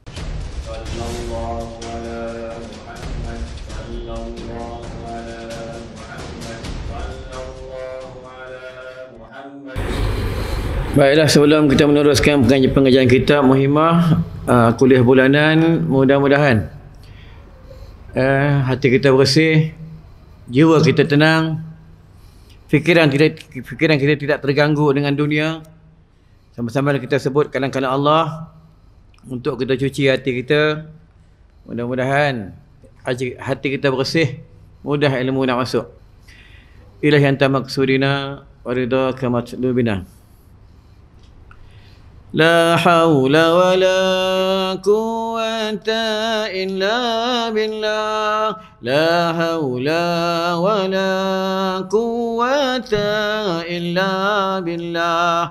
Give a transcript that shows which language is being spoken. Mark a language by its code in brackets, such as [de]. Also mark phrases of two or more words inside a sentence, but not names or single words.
[ms] Baiklah, sebelum kita meneruskan pengajian kita Muhimmah kuliah bulanan, mudah-mudahan hati kita bersih, jiwa kita tenang, fikiran kita tidak terganggu dengan dunia. Sama-sama kita sebut kalam-kalam Allah untuk kita cuci hati kita. Mudah-mudahan hati kita bersih, mudah ilmu nak masuk. [ar] إلهي أنت مقصودنا ورضاك مطلوبنا. لا حول ولا قوة إلا بالله. لا حول ولا قوة إلا بالله.